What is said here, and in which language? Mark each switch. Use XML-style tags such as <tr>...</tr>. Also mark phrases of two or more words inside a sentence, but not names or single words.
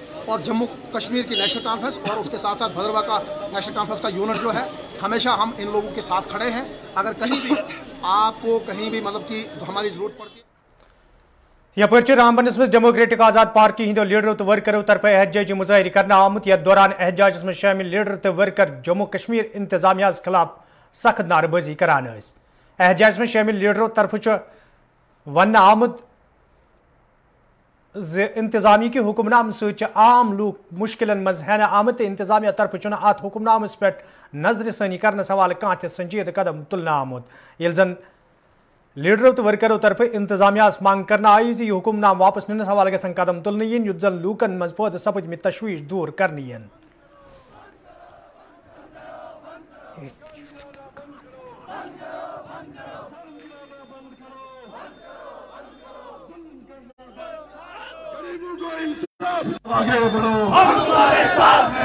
<hi>और जम्मू कश्मीर की नेशनल कॉन्फ्रेंस और उसके साथ साथ भद्रवा का नेशनल कॉन्फ्रेंस का यूनिट जो है, हमेशा हम इन लोगों के साथ खड़े हैं। अगर कहीं भी आपको कहीं भी मतलब कि जो हमारी ज़रूरत पड़ती है।</hi> <ks>यपर रामबनस में डेमोक्रेटिक आजाद पार्टी हिंदो लीडरों तो वर्करों तरफ एहतजाजी मुजाहरी करना आमुत। यथ दौरान एहतजाजस में शामिल लीडर तो वर्कर जम्मू कश्मीर इंतजामिया खिलाफ सख्त नारेबाजी करान। एहतजाज में शामिल लीडरों तरफ वन आमुत इंतजामी के हुक्मनाम से आम लूक मुश्किल मज हेन आमुत। इंतजामिया तरफ अत हुक्मनामस पे नजर सानी करने सवाल कह संजीद कदम तुलना आमुत। ये जन लीडरों तो वर्करों तरफ इंतजामिया मांग करना आई यह हुक्मनाम वापस निन सवाल गसन कदम तुलन इन युत जन लूकन मज पद सपद तशवीश दूर करनी।</ks> <hi>आगे बढ़ो, हम तुम्हारे साथ हैं।</hi>